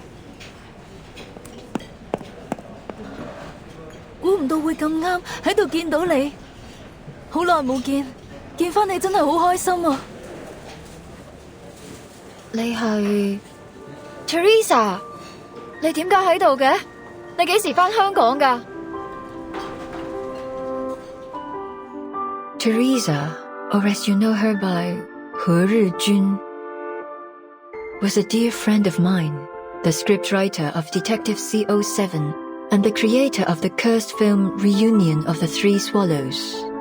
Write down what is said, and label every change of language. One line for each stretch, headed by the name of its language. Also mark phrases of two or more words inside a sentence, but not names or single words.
Cantonese: 估唔到會咁啱喺度見到你，好耐冇見，見返你真係好開心啊！你係 Teresa？你點解喺度嘅？你幾時返香港㗎？
English: Teresa, or as you know her by He Rijun, was a dear friend of mine, the scriptwriter of Detective C07 and the creator of the cursed film Reunion of the Three Swallows.